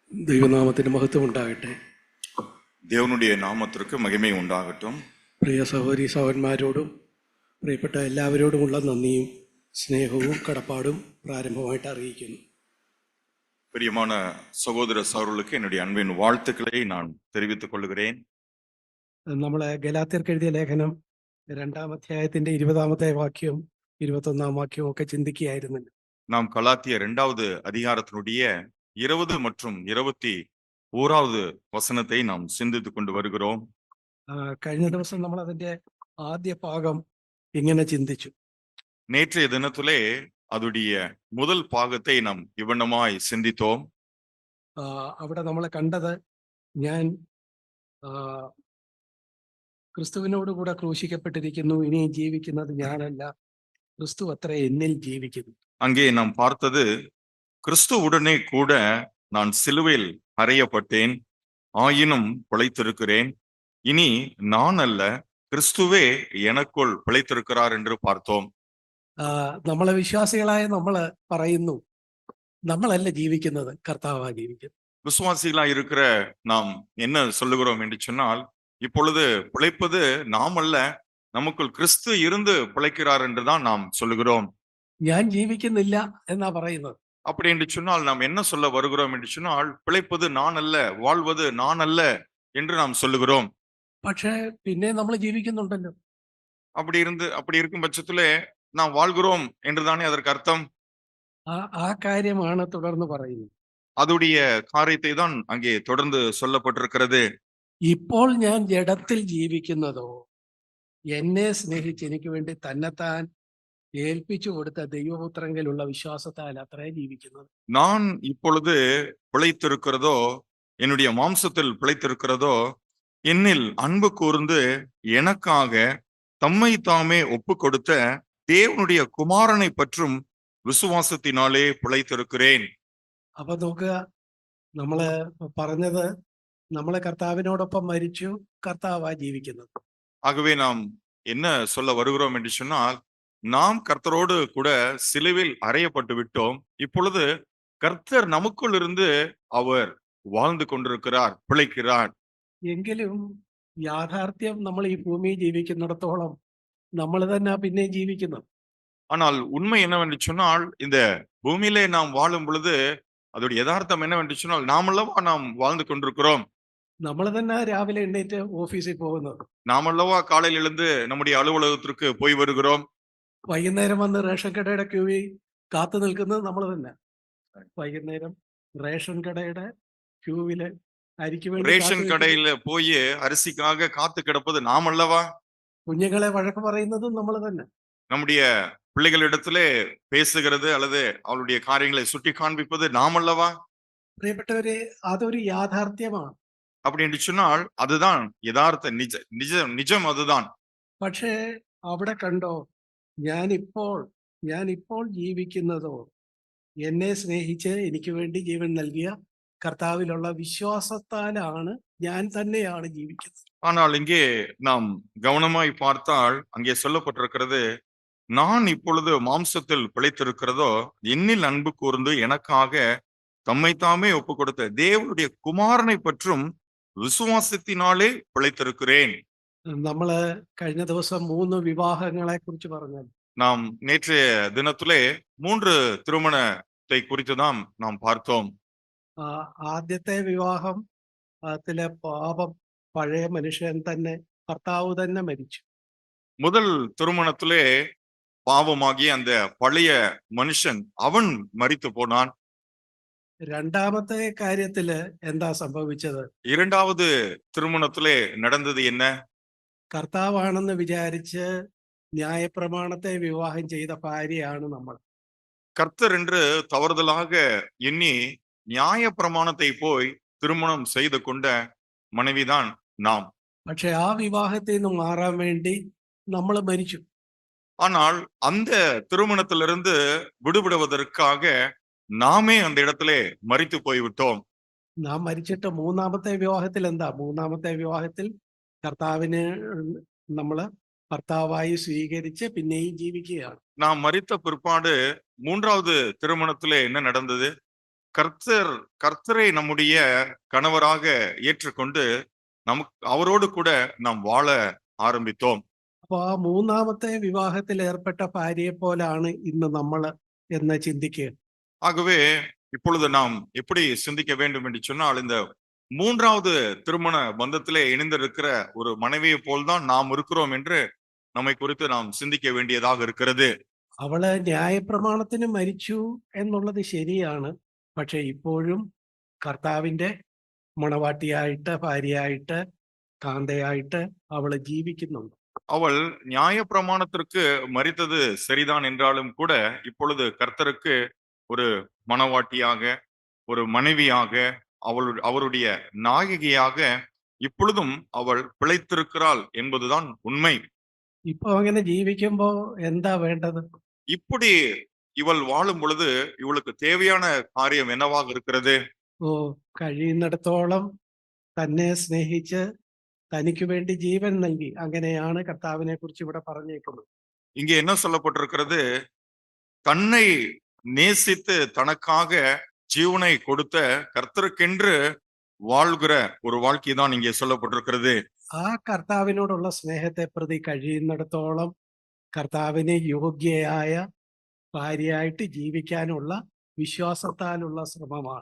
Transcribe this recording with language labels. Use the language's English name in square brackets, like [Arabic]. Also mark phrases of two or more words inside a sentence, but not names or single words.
[Malayalam] ദൈവനാമത്തിന് മഹത്വം ഉണ്ടാകട്ടെ. [Tamil] தேவனுடைய நாமத்திற்கு மகிமை உண்டாகட்டும். [Malayalam] പ്രിയ സഹോദരി സഹോദരന്മാരോടും പ്രിയപ്പെട്ട എല്ലാവരോടുമുള്ള നന്ദിയും സ്നേഹവും കടപ്പാടും പ്രാരംഭമായിട്ട് അറിയിക്കുന്നു. [Tamil] பிரியமான சகோதர சகோதரர்களுக்கு என்னுடைய அன்பின் வாழ்த்துக்களை நான் தெரிவித்துக் கொள்கிறேன். [Malayalam] നമ്മൾ ഗലാത്യർക്ക് എഴുതിയ ലേഖനം 2-ാം അധ്യായത്തിന്റെ 20-ാമത്തെ വാക്യവും 21-ാം വാക്യവും ഒക്കെ ചിന്തിക്കുകയായിരുന്നു. [Tamil] நாம் கலாத்தியர் 2வது அதிகாரத்தினுடைய 20 மற்றும் 21வது வசனத்தை நாம் சிந்தித்துக் கொண்டு வருகிறோம். [Malayalam] കഴിഞ്ഞ ദിവസം നമ്മൾ അതിന്റെ ആദ്യ ഭാഗം ഇങ്ങനെ ചിന്തിച്ചു. [Tamil] நேற்றைய தினத்திலே அதுடைய முதல் பாகத்தை நாம் இவ்வண்ணமாய் சிந்தித்தோம். [Malayalam] അവിടെ നമ്മൾ കണ്ടത് ഞാൻ ക്രിസ്തുവിനോട് കൂടെ ക്രൂശിക്കപ്പെട്ടിരിക്കുന്നു, ഇനി ജീവിക്കുന്നത് ഞാനല്ല, ക്രിസ്തു അത്ര എന്നിൽ ജീവിക്കുന്നു. [Tamil] அங்கே நாம் பார்த்தது, கிறிஸ்துவுடனே கூட நான் சிலுவையில் அறையப்பட்டேன், ஆயினும் பிழைத்திருக்கிறேன், இனி நான் அல்ல கிறிஸ்துவே எனக்குள் பிழைத்திருக்கிறார் என்று பார்த்தோம். [Malayalam] നമ്മളെ വിശ്വാസികളായ നമ്മള് പറയുന്നു, നമ്മളല്ല ജീവിക്കുന്നത്, കർത്താവാ ജീവിക്കുന്നത്. [Tamil] விசுவாசிகளா இருக்கிற நாம் என்ன சொல்லுகிறோம் என்று சொன்னால், இப்பொழுது பிழைப்பது நாம் அல்ல, நமக்குள் கிறிஸ்து இருந்து பிழைக்கிறார் என்றுதான் நாம் சொல்லுகிறோம். [Malayalam] ഞാൻ ജീവിക്കുന്നില്ല എന്നാ പറയുന്നത്. [Tamil] அப்படி என்று சொன்னால் நாம் என்ன சொல்ல வருகிறோம் என்று சொன்னால், பிழைப்பது நான் அல்ல, வாழ்வது நான் அல்ல என்று நாம் சொல்லுகிறோம். [Malayalam] പക്ഷേ പിന്നെ നമ്മൾ ജീവിക്കുന്നുണ്ടല്ലോ. [Tamil] அப்படி இருக்கும் பட்சத்திலே நாம் வாழ்கிறோம் என்றுதானே அதற்கு அர்த்தம். [Malayalam] ആ കാര്യമാണ് തുടർന്ന് പറയുന്നത്. [Tamil] அதுடைய காரியத்தை தான் அங்கே தொடர்ந்து சொல்லப்பட்டிருக்கிறது. [Malayalam] ഇപ്പോൾ ഞാൻ ജഡത്തിൽ ജീവിക്കുന്നതോ എന്നെ സ്നേഹിച്ച് എനിക്ക് വേണ്ടി തന്നെത്താൻ ഏൽപ്പിച്ചു കൊടുത്ത ദൈവപുത്രങ്കിലുള്ള വിശ്വാസത്താൽ അത്രേ ജീവിക്കുന്നത്. [Tamil] நான் இப்பொழுது பிழைத்திருக்கிறதோ, என்னுடைய மாம்சத்தில் பிழைத்திருக்கிறதோ, என்னில் அன்பு கூர்ந்து எனக்காக தம்மை தாமே ஒப்பு கொடுத்த தேவனுடைய குமாரனை பற்றும் விசுவாசத்தினாலே பிழைத்திருக்கிறேன். [Malayalam] അപ്പൊ നോക്കുക, നമ്മള് പറഞ്ഞത് നമ്മളെ കർത്താവിനോടൊപ്പം മരിച്ചു, കർത്താവാ ജീവിക്കുന്നത്. [Tamil] ஆகவே நாம் என்ன சொல்ல வருகிறோம் என்று சொன்னால், நாம் கர்த்தரோடு கூட சிலுவில் அறையப்பட்டு விட்டோம், இப்பொழுது கர்த்தர் நமக்குள் இருந்து அவர் வாழ்ந்து கொண்டிருக்கிறார், பிழைக்கிறார். [Malayalam] എങ്കിലും യാഥാർത്ഥ്യം നമ്മൾ ഈ ഭൂമിയിൽ ജീവിക്കുന്നിടത്തോളം നമ്മൾ തന്നെ പിന്നെ ജീവിക്കുന്നത്. [Tamil] ஆனால் உண்மை என்னவென்று சொன்னால், இந்த பூமியிலே நாம் வாழும் பொழுது அதோட யதார்த்தம் என்னவென்று சொன்னால், நாமல்லவா நாம் வாழ்ந்து கொண்டிருக்கிறோம். [Malayalam] നമ്മൾ തന്നെ രാവിലെ എണ്ണീറ്റ് ഓഫീസിൽ പോകുന്നത്, [Tamil] நாமல்லவா காலையில் எழுந்து நம்முடைய அலுவலகத்திற்கு போய் வருகிறோம். [Malayalam] വൈകുന്നേരം വന്ന് റേഷൻ കടയുടെ ക്യൂവിൽ കാത്തു നിൽക്കുന്നത് നമ്മൾ തന്നെ. വൈകുന്നേരം റേഷൻ കടയുടെ ക്യൂവില് അരിക്ക് വേണ്ടി [Tamil] ரேஷன் கடையில போய் அரிசிக்காக காத்து கிடப்பது நாம் அல்லவா. [Malayalam] കുഞ്ഞുങ്ങളെ വഴക്ക് പറയുന്നതും നമ്മൾ തന്നെ. [Tamil] நம்முடைய பிள்ளைகளிடத்திலே பேசுகிறது அல்லது அவளுடைய காரியங்களை சுட்டி காண்பிப்பது நாம் அல்லவா. [Malayalam] പ്രിയപ്പെട്ടവരെ, അതൊരു യാഥാർത്ഥ്യമാണ്. [Tamil] அப்படி என்று சொன்னால் அதுதான் யதார்த்த நிஜம் அதுதான். [Malayalam] പക്ഷേ അവിടെ കണ്ടോ, ഞാനിപ്പോൾ ജീവിക്കുന്നതോ എന്നെ സ്നേഹിച്ച് എനിക്ക് വേണ്ടി ജീവൻ നൽകിയ കർത്താവിലുള്ള വിശ്വാസത്താലാണ് ഞാൻ തന്നെയാണ് ജീവിക്കുന്നത്. [Tamil] ஆனால் இங்கே நாம் கவனமாய் பார்த்தால் அங்கே சொல்லப்பட்டிருக்கிறது, நான் இப்பொழுது மாம்சத்தில் பிழைத்திருக்கிறதோ என்னில் அன்பு கூர்ந்து எனக்காக தம்மைத்தாமே ஒப்பு கொடுத்த தேவனுடைய குமாரனை பற்றும் விசுவாசத்தினாலே பிழைத்திருக்கிறேன். [Malayalam] നമ്മള് കഴിഞ്ഞ ദിവസം 3 വിവാഹങ്ങളെ കുറിച്ച് പറഞ്ഞു. [Tamil] நாம் நேற்றைய தினத்திலே 3 திருமணத்தை குறித்து தான் நாம் பார்த்தோம். [Malayalam] ആദ്യത്തെ വിവാഹത്തിലെ പാപം പഴയ മനുഷ്യൻ തന്നെ, ഭർത്താവ് തന്നെ മരിച്ചു. [Tamil] முதல் திருமணத்திலே பாவமாகிய அந்த பழைய மனுஷன் அவன் மரித்து போனான். [Malayalam] രണ്ടാമത്തെ കാര്യത്തില് എന്താ സംഭവിച്ചത്? [Tamil] இரண்டாவது திருமணத்திலே நடந்தது என்ன? [Malayalam] കർത്താവാണെന്ന് വിചാരിച്ച് ന്യായപ്രമാണത്തെ വിവാഹം ചെയ്ത ഭാര്യയാണ് നമ്മൾ. [Tamil] கர்த்தர் என்று தவறுதலாக எண்ணி நியாய பிரமாணத்தை போய் திருமணம் செய்து கொண்ட மனைவிதான் நாம். [Malayalam] പക്ഷെ ആ വിവാഹത്തിൽ നിന്ന് മാറാൻ വേണ്ടി നമ്മൾ മരിച്ചു. [Tamil] ஆனால் அந்த திருமணத்திலிருந்து விடுபடுவதற்காக நாமே அந்த இடத்திலே மரித்து போய்விட்டோம். [Malayalam] നാം മരിച്ചിട്ട് മൂന്നാമത്തെ വിവാഹത്തിൽ എന്താ? മൂന്നാമത്തെ വിവാഹത്തിൽ കർത്താവിന് നമ്മള് ഭർത്താവായി സ്വീകരിച്ച് പിന്നെയും ജീവിക്കുകയാണ്. [Tamil] நாம் மரித்த பிற்பாடு 3வது திருமணத்திலே என்ன நடந்தது? கர்த்தர் கர்த்தரை நம்முடைய கணவராக ஏற்றுக்கொண்டு அவரோடு கூட நாம் வாழ ஆரம்பித்தோம். [Malayalam] അപ്പൊ ആ മൂന്നാമത്തെ വിവാഹത്തിൽ ഏർപ്പെട്ട ഭാര്യയെ പോലാണ് ഇന്ന് നമ്മൾ എന്ന് ചിന്തിക്കുക. [Tamil] ஆகவே இப்பொழுது நாம் எப்படி சிந்திக்க வேண்டும் என்று சொன்னால், இந்த மூன்றாவது திருமண பந்தத்திலே இணைந்திருக்கிற ஒரு மனைவியை போல்தான் நாம் இருக்கிறோம் என்று நம்மை குறித்து நாம் சிந்திக்க வேண்டியதாக இருக்கிறது. [Malayalam] അവള് ന്യായപ്രമാണത്തിന് മരിച്ചു എന്നുള്ളത് ശരിയാണ്. പക്ഷെ ഇപ്പോഴും കർത്താവിന്റെ മണവാട്ടിയായിട്ട്, ഭാര്യയായിട്ട്, കാന്തയായിട്ട് അവള് ജീവിക്കുന്നുണ്ട്. [Tamil] அவள் நியாய பிரமாணத்திற்கு மரித்தது சரிதான் என்றாலும் கூட, இப்பொழுது கர்த்தருக்கு ஒரு மணவாட்டியாக, ஒரு மனைவியாக, அவருடைய நாயகியாக இப்பொழுதும் அவள் பிழைத்திருக்கிறாள் என்பதுதான் உண்மை. [Malayalam] ഇപ്പൊ അങ്ങനെ ജീവിക്കുമ്പോ എന്താ വേണ്ടത്? [Tamil] இப்படி இவள் வாழும் பொழுது இவளுக்கு தேவையான காரியம் என்னவாக இருக்கிறது? [Malayalam] ഓ, കഴിയുന്നിടത്തോളം തന്നെ സ്നേഹിച്ച് തനിക്ക് വേണ്ടി ജീവൻ നൽകി. അങ്ങനെയാണ് കർത്താവിനെ കുറിച്ച് ഇവിടെ പറഞ്ഞേക്കുന്നത്. [Tamil] இங்கே என்ன சொல்லப்பட்டிருக்கிறது? தன்னை நேசித்து தனக்காக ஜீவனை கொடுத்த கர்த்தருக்கென்று வாழ்கிற ஒரு வாழ்க்கை தான் இங்கே சொல்லப்பட்டிருக்கிறது. [Malayalam] ആ കർത്താവിനോടുള്ള സ്നേഹത്തെ പ്രതി കഴിയുന്നിടത്തോളം കർത്താവിന് യോഗ്യയായ ഭാര്യയായിട്ട് ജീവിക്കാനുള്ള വിശ്വാസത്താലുള്ള ശ്രമമാണ്.